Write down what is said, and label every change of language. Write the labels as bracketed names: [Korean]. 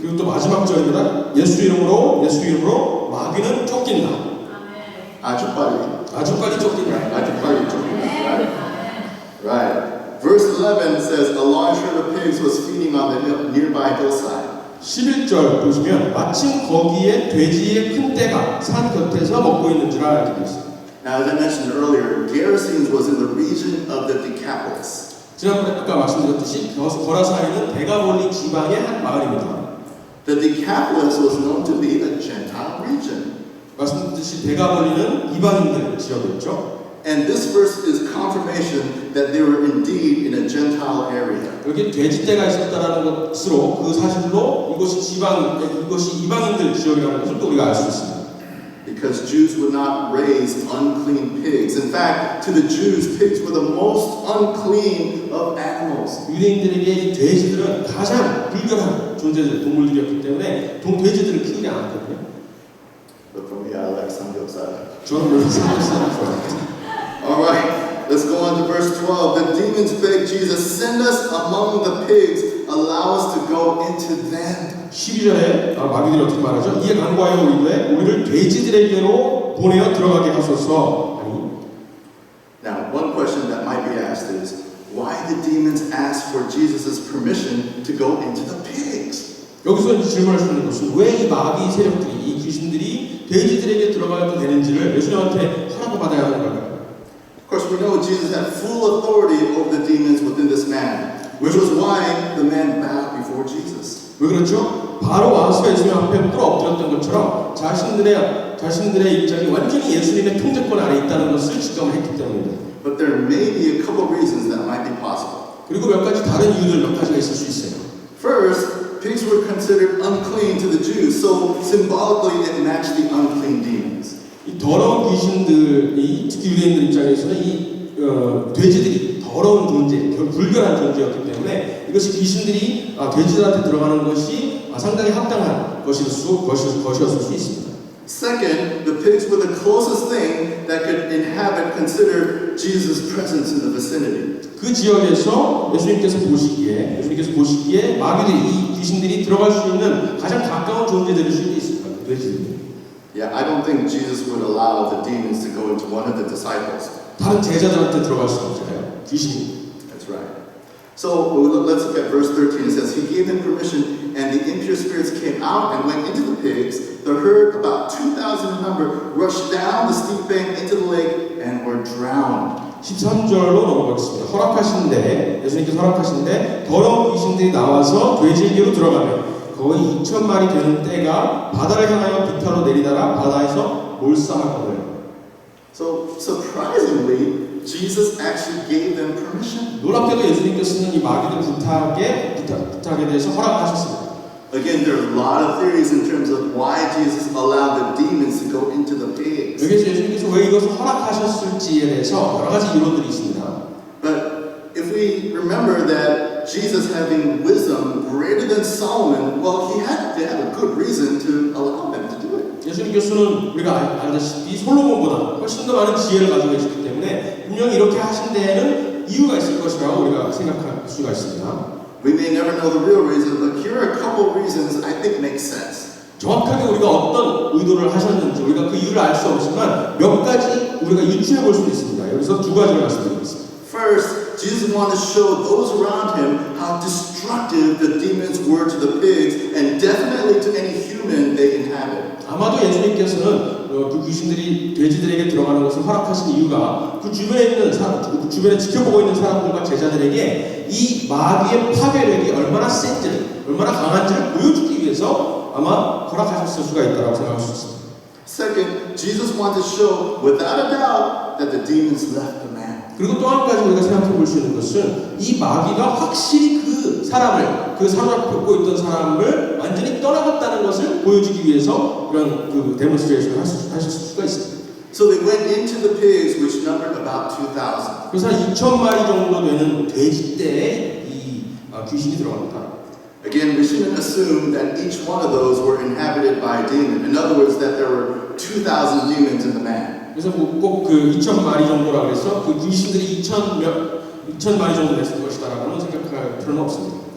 [Korean] 그리고 또 마지막 절입니다. 예수 이름으로 마귀는 쫓긴다. 아주 빨리. 아주 빨리 쫓긴다. 아주 빨리 쫓긴다. [English] Right. Verse 11 says, "A large herd of pigs was feeding on the nearby hillside." [Korean] 11절 보시면 마침 거기에 돼지의 큰 떼가 산 곁에서 먹고 있는 줄 알게 되어 있습니다. [English] Now, as I mentioned earlier, Gerasenes was in the region of the Decapolis. [Korean] 지난번에 아까 말씀드렸듯이 거라사인은 데가볼리 지방의 한 마을입니다. [English] The Decapolis was known to be a Gentile region. [Korean] 말씀드렸듯이 데가볼리는 이방인들 지역이었죠. [English] And this verse is confirmation that they were indeed in a Gentile area. [Korean] 여기 돼지떼가 있었다라는 것으로 그 사실로 이것이 이방인들 지역이라는 것을 또 우리가 알 수 있습니다. [English] Because Jews would not raise unclean pigs. In fact, to the Jews, pigs were the most unclean of animals. [Korean] 유대인들에게 이 돼지들은 가장 불결한 동물들이었기 때문에 돼지들을 키우지 않았거든요. [English] But for me, I like samgyeopsal. [Korean] 저는 물론 삼겹살을 좋아해요. [English] All right, let's go on to verse 12. The demons begged Jesus, "Send us among the pigs. Allow us to go into them." [Korean] 12절에 마귀들이 어떻게 말하죠? 이에 간구하여 우리를 돼지들에게로 보내어 들어가게 하소서. [English] Now, one question that might be asked is, why did demons ask for Jesus' permission to go into the pigs? [Korean] 여기서 이제 질문할 수 있는 것은 왜 이 마귀 세력들이 이 귀신들이 돼지들에게 들어가도 되는지를 예수님한테 허락을 받아야 하는 걸까요? [English] Of course, we know Jesus had full authority over the demons within this man, which was why the man bowed before Jesus. [Korean] 왜 그렇죠? 바로 와서 예수님 앞에 꿇어 엎드렸던 것처럼 자신들의 입장이 완전히 예수님의 통제권 아래 있다는 것을 직감을 했기 때문입니다. [English] But there may be a couple reasons that might be possible. [Korean] 그리고 몇 가지 다른 이유들 몇 가지가 있을 수 있어요. [English] First, pigs were considered unclean to the Jews, so symbolically it matched the unclean demons. [Korean] 이 더러운 귀신들이 특히 유대인들 입장에서는 이 돼지들이 더러운 존재, 불결한 존재였기 때문에 이것이 귀신들이 돼지들한테 들어가는 것이 상당히 합당한 것이었을 수 있습니다. [English] Second, the pigs were the closest thing that could consider Jesus' presence in the vicinity. [Korean] 그 지역에서 예수님께서 보시기에 마귀들이 이 귀신들이 들어갈 수 있는 가장 가까운 존재들일 수도 있습니다. 돼지들이. [English] Yeah, I don't think Jesus would allow the demons to go into one of the disciples. [Korean] 다른 제자들한테 들어갈 수 없잖아요. 귀신이. [English] That's right. So let's look at verse 13. It says, "He gave them permission, and the impure spirits came out and went into the pigs. The herd, about 2,000 in number, rushed down the steep bank into the lake and were drowned." [Korean] 13절로 넘어가겠습니다. 예수님께서 허락하신데 더러운 귀신들이 나와서 돼지에게로 들어가면 거의 2,000마리 되는 떼가 바다를 향하여 비타로 내리다가 바다에서 몰살하거든요. [English] So surprisingly, Jesus actually gave them permission. [Korean] 놀랍게도 예수님께서는 이 마귀들 부탁에 대해서 허락하셨습니다. [English] Again, there are a lot of theories in terms of why Jesus allowed the demons to go into the pigs. [Korean] 여기서 예수님께서 왜 이것을 허락하셨을지에 대해서 여러 가지 이론들이 있습니다. [English] But if we remember that Jesus having wisdom greater than Solomon, well, he had to have a good reason to allow them to do it. [Korean] 예수님께서는 우리가 알다시피 솔로몬보다 훨씬 더 많은 지혜를 가지고 계시기 때문에 분명히 이렇게 하신 데에는 이유가 있을 것이라고 우리가 생각할 수가 있습니다. [English] We may never know the real reason, but here are a couple of reasons I think make sense. [Korean] 정확하게 우리가 어떤 의도를 하셨는지 우리가 그 이유를 알 수 없지만 몇 가지 우리가 유추해 볼 수 있습니다. 여기서 두 가지를 말씀드리겠습니다. [English] First, Jesus wanted to show those around him how destructive the demons were to the pigs and definitely to any human they inhabit. [Korean] 아마도 예수님께서는 그 귀신들이 돼지들에게 들어가는 것을 허락하신 이유가 그 주변에 있는 사람, 그 주변에 지켜보고 있는 사람들과 제자들에게 이 마귀의 파괴력이 얼마나 센지, 얼마나 강한지를 보여주기 위해서 아마 허락하셨을 수가 있다고 생각할 수 있습니다. [English] Second, Jesus wanted to show without a doubt that the demons left the man. [Korean] 그리고 또 한 가지 우리가 생각해 볼 수 있는 것은 이 마귀가 확실히 그 사람을, 그 사로잡고 있던 사람을 완전히 떠나갔다는 것을 보여주기 위해서 그런 그 데몬스트레이션을 하실 수가 있습니다. [English] So they went into the pigs, which numbered about 2,000. [Korean] 그래서 한 2,000마리 정도 되는 돼지떼에 이 귀신이 들어갑니다. [English] Again, we shouldn't assume that each one of those were inhabited by a demon. In other words, that there were 2,000 demons in the man. [Korean] 그래서 꼭 그 2,000마리 정도라 그래서 그 귀신들이 2,000마리 정도 됐을 것이다라고는 생각할 필요는 없습니다.